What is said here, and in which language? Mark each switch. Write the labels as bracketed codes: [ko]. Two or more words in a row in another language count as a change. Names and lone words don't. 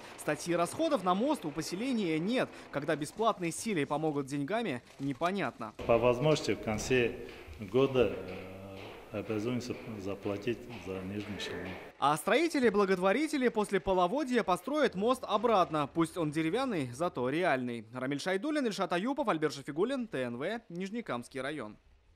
[ru] Статьи расходов на мост у поселения нет. Когда бесплатной силой помогут деньгами, непонятно. По возможности в конце года обязуемся заплатить за Нижний Челнин. А строители-благотворители после половодья построят мост обратно. Пусть он деревянный, зато реальный. Рамиль Шайдуллин, Ильшат Аюпов, Альберт Шафигуллин, ТНВ, Нижнекамский район.